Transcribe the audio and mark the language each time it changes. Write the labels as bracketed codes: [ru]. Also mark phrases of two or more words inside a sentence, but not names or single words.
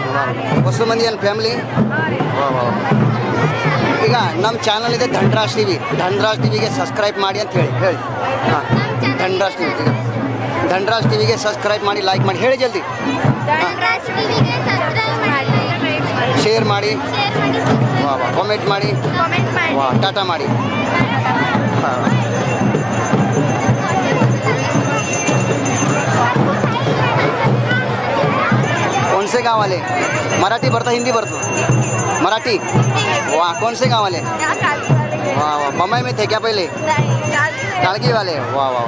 [kn] ಹೊಸ ಮಂದಿ ಏನು ಫ್ಯಾಮಿಲಿ? ಈಗ ನಮ್ಮ ಚಾನಲ್ ಇದೆ ಧನ್ರಾಜ್ ಟಿವಿ. ಧನ್ರಾಜ್ ಟಿವಿಗೆ ಸಬ್ಸ್ಕ್ರೈಬ್ ಮಾಡಿ ಅಂತ ಹೇಳಿ. ಹಾಂ ಧನ್ರಾಜ್ ಟಿವಿ. ಈಗ ಧನ್ರಾಜ್ ಟಿವಿಗೆ ಸಬ್ಸ್ಕ್ರೈಬ್ ಮಾಡಿ, ಲೈಕ್ ಮಾಡಿ, ಹೇಳಿ ಜಲ್ದಿ. ಶೇರ್ ಮಾಡಿ, ಕಾಮೆಂಟ್ ಮಾಡಿ, ಟಾಟಾ ಮಾಡಿ. [hi] कौन से गाँव वाले? मराठी बरता, हिंदी बरता? मराठी. वाह. कौन से गाँव वाले? वाह वाह. बम्बई में थे क्या पहले? कालगी वाले. वाह वाह.